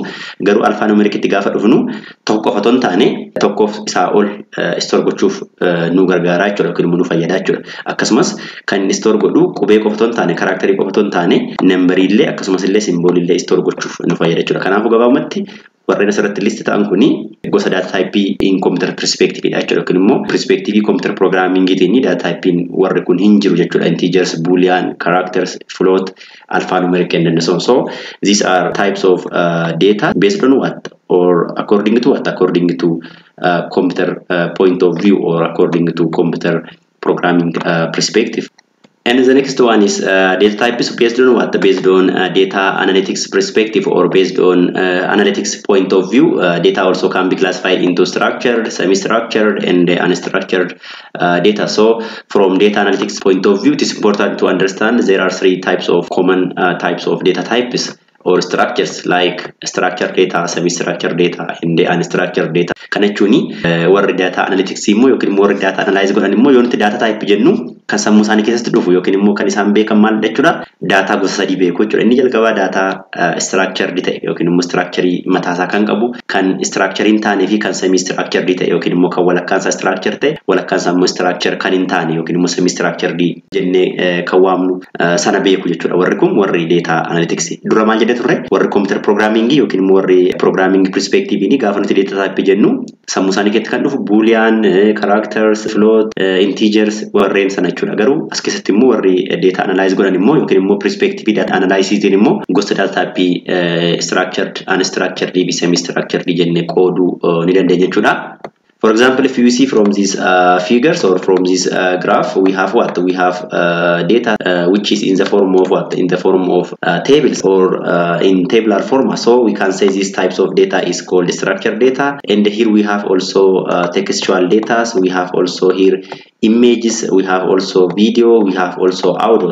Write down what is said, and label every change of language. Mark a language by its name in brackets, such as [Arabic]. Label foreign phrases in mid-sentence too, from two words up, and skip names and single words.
[Oromo] Garuu alphanumeric itti gaafa dhufnu tokko qofa ton taane tokkoof isaa ol store gochuuf nu gargaara jechuudha yookiin immoo nu fayyada jechuudha. Akkasumas kan inni store godhu qubee qofa ton taane karakteri qofa ton taane number illee akkasumas illee symbol illee store gochuuf nu fayyada jechuudha. Kanaafuu gabaabumatti warreen asirratti list ta'an kuni gosa [English] data type in computer perspective [Oromo] dha jechuudha. Yookiin immoo [English] perspective computer programming [Oromo] tiin [English] data type [Oromo] warri kun hin jiru jechuudha. [English] Integers, boolean, characters, float, alphanumeric, and so on. So these are types of data based on what? or according to what? According to computer point of view, or according to computer programming perspective. And the next one is data type is based on what? Based on data analytics perspective, or based on analytics point of view. Data also can be classified into structured, semi-structured, and unstructured data. So from data analytics point of view, it is important to understand there are three types of common types of data types or structures, like structured data, semi-structured data, and unstructured data. [Oromo] Kana jechuun warri [English] data analytics [Oromo] immoo yookiin immoo warri [English] data analyze [Oromo] godhan immoo yoo nuti [English] data type [Oromo] jennu kan sammuu isaanii keessatti dhufu yookiin immoo kan isaan beekan maal jechuudha, data gosa sadii beeku jechuudha. Inni jalqabaa [English] data structured [Oromo] ta'e yookiin immoo structure mataasaa kan qabu, kan structure hin taane fi kan semi-structured ta'e yookiin immoo kan walakkaan isaa structure ta'e walakkaan isaa immoo structure kan hin taane yookiin immoo semi-structured jennee kan waamnu sana beeku jechuudha. Warri kun warri [English] data analytics. [Oromo] Dura maal jedhe turre, warri [English] computer programming [Oromo] yookiin immoo warri [English] programming perspective [Oromo] ni gaafa nuti [English] data type [Oromo] jennu sammuu isaanii keessatti kan dhufu [English] boolean, characters, float, integers [Oromo] warreen sana jechuudha. Garuu as keessatti immoo warri [English] data analyze [Oromo] godhan immoo yookiin immoo [English] perspective data analysis [Oromo] immoo gosa [English] data type structured, unstructured, semi-structured [Oromo] jennee qooduu ni dandeenya jechuudha. [English] For example, if you see from these figures or from this graph, we have what? We have data which is in the form of what? In the form of tables or in tabular format. So we can say these types of data is called structured data. And here we have also textual data. So we have also here images, we have also video, we have also audio.